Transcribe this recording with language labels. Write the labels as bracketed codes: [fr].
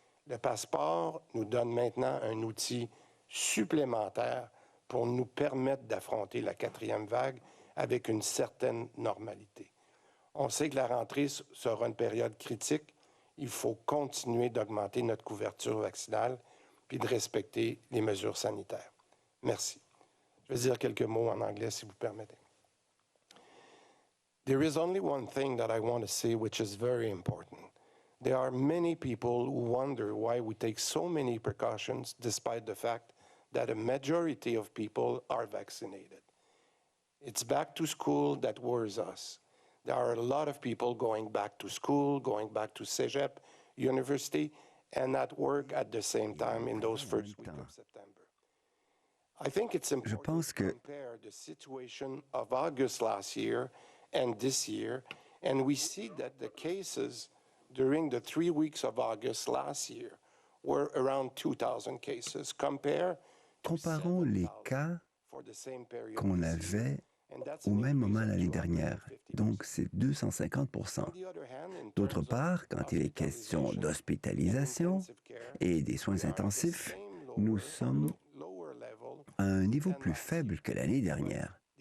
[fr] Le passeport nous donne maintenant un outil supplémentaire pour nous permettre d'affronter la 4e vague avec une certaine normalité. On sait que la rentrée sera une période critique. Il faut continuer d'augmenter notre couverture vaccinale puis de respecter les mesures sanitaires. Merci. Je vais dire quelques mots en anglais, si vous permettez. [en] There is only one thing that I want to say which is very important. There are many people who wonder why we take so many precautions despite the fact that a majority of people are vaccinated. It's back to school that worries us. There are a lot of people going back to school, going back to Cégep, university, and at work at the same time in those first weeks of September. I think it's important to compare the situation of August last year and this year, and we see that the cases during the 3 weeks of August last year were around 2,000 cases. [fr] Comparons les cas qu'on avait au même moment l'année dernière. Donc, c'est 250 %. D'autre part, quand il est question d'hospitalisation et des soins intensifs, nous sommes à un niveau plus faible que l'année dernière.